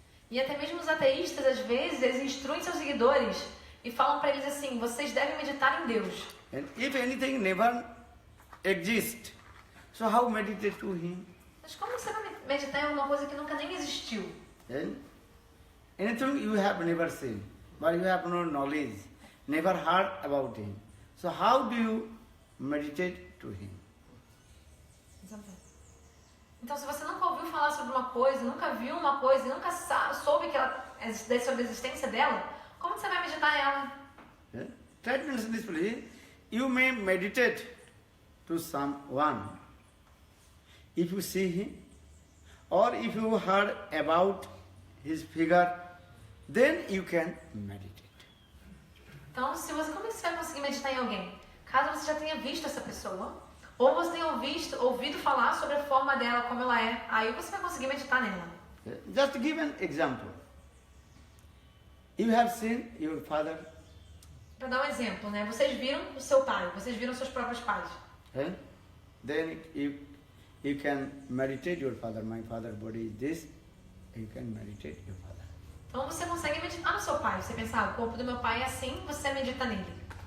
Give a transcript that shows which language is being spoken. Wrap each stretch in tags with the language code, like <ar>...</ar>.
<pt>E até mesmo os ateístas, às vezes, eles instruem seus seguidores e falam para eles assim, vocês devem meditar em Deus.</pt> <en>And if anything never exists, so how meditate to Him?</en> <pt>Mas como você vai meditar em alguma coisa que nunca nem existiu?</pt> <en>And anything you have never seen, but you have no knowledge, never heard about Him. So how do you meditate to Him?</en> <pt>Então, se você nunca ouviu falar sobre uma coisa, nunca viu uma coisa, nunca soube sobre a existência dela, como você vai meditar ela?</pt> <en>Yeah? Try to understand this, please. You may meditate to someone if you see him, or if you heard about his figure, then you can meditate.</en> <pt>Então, como é que você vai conseguir meditar em alguém? Caso você já tenha visto essa pessoa, ou você tenha ouvido falar sobre a forma dela, como ela é, aí você vai conseguir meditar nela.</pt> <en>Just to give an example. You have seen your father.</en> <pt>Para dar um exemplo, né? Vocês viram o seu pai, vocês viram seus próprios pais.</pt> <en>Then you can meditate your father. My father body is this. You can meditate your father.</en> <pt>Então você consegue meditar no seu pai. Você pensa, o corpo do meu pai é assim, você medita nele.</pt>